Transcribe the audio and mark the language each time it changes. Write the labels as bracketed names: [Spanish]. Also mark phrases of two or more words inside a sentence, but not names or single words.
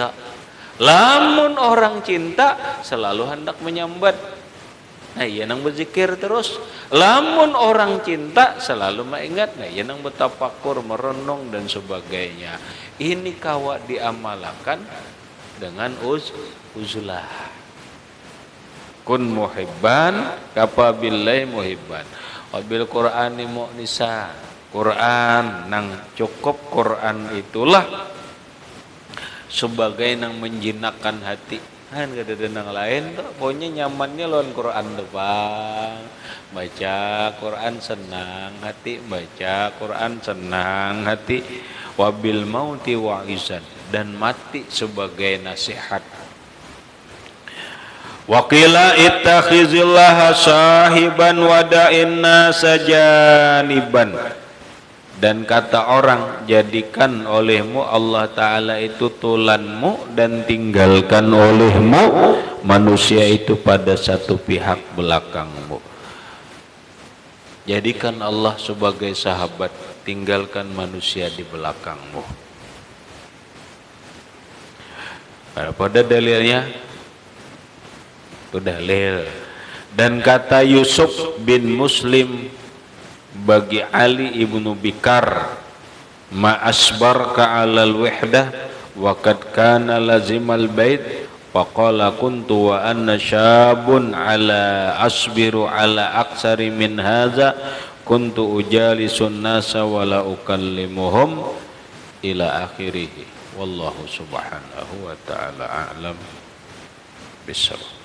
[Banjar] Lamun orang cinta selalu hendak menyambat. Nah, ia nang berzikir terus. Lamun orang cinta selalu mengingat. Nah, ia nang bertafakur, merenung dan sebagainya. Ini kawa diamalkan dengan uzlah. [Arabic] كن محبا كفى بالله محبا. وبالقرآن مؤنسا. [Banjar] Quran nang cukup Quran itulah sebagai nang menjinakkan hati. Kan kada ada nang lain tuh. Pokoknya nyamannya lawan Quran tuh Bang. Baca Quran senang hati, baca Quran senang hati. [Arabic] وبالموت واعظا, [Banjar] dan mati sebagai nasihat. [Arabic] وقيل اتخذ الله صاحبا ودع الناس جانبا. [Banjar] Dan kata orang, jadikan olehmu Allah Ta'ala itu tulanmu dan tinggalkan olehmu manusia itu pada satu pihak belakangmu. Jadikan Allah sebagai sahabat, tinggalkan manusia di belakangmu. Pada dalilnya itu dalil. Dan kata Yusuf bin Muslim bagi Ali ibnu Bikar, [Arabic] ما أصبرك على الوحدة وقد كان لازم البيت فقال كنت وأنا شاب لا أصبر على أكثر من هذا كنت أجالس الناس ولا أكلمهم إلى آخره والله سبحانه وتعالى أعلم بالصواب.